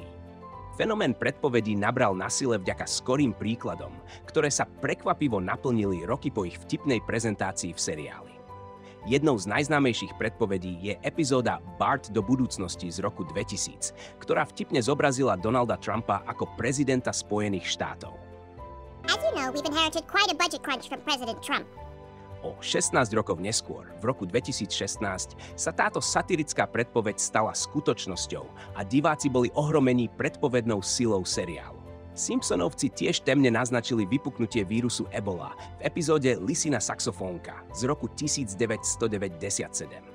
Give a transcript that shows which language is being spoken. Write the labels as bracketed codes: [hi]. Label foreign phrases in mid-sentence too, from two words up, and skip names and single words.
[sk] Fenomén predpovedí nabral na sile vďaka skorým príkladom, ktoré sa prekvapivo naplnili roky po ich vtipnej prezentácii v seriáli. Jednou z najznámejších predpovedí je epizóda Bart do budúcnosti z roku 2000, ktorá vtipne zobrazila Donalda Trumpa ako prezidenta Spojených štátov. [en] As you know, we've inherited quite a budget crunch from President Trump. [sk] O 16 rokov neskôr, v roku 2016, sa táto satirická predpoveď stala skutočnosťou a diváci boli ohromení predpovednou silou seriálu. Simpsonovci tiež temne naznačili vypuknutie vírusu Ebola v epizóde Lisina saxofónka z roku 1997.